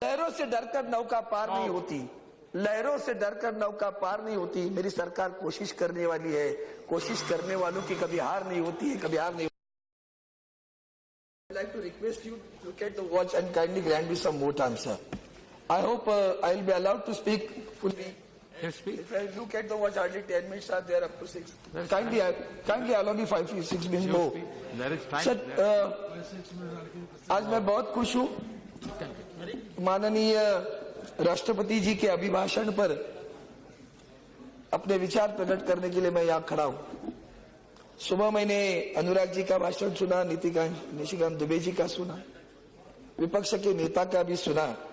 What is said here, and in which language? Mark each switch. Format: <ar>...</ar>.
<hi>लहरों से डरकर नौका पार नहीं होती, लहरों से डरकर नौका पार नहीं होती। मेरी सरकार कोशिश करने वाली है, कोशिश करने वालों की कभी हार नहीं होती है, कभी हार नहीं।</hi> <en>I'd like to request you to look at the watch and kindly grant me some more time, sir. I hope I'll be allowed to speak fully. Yes, speak. If I look at the watch, hardly 10 minutes are there up to 6. Kindly allow me 5-6 minutes more. There is time.</en> <hi>Sir, आज मैं बहुत खुश हूँ माननीय राष्ट्रपति जी के अभिभाषण पर अपने विचार प्रकट करने के लिए मैं यहाँ खड़ा हूँ। सुबह मैंने अनुराग जी का भाषण सुना, निशिकांत दुबे जी का सुना, विपक्ष के नेता का भी सुना।</hi>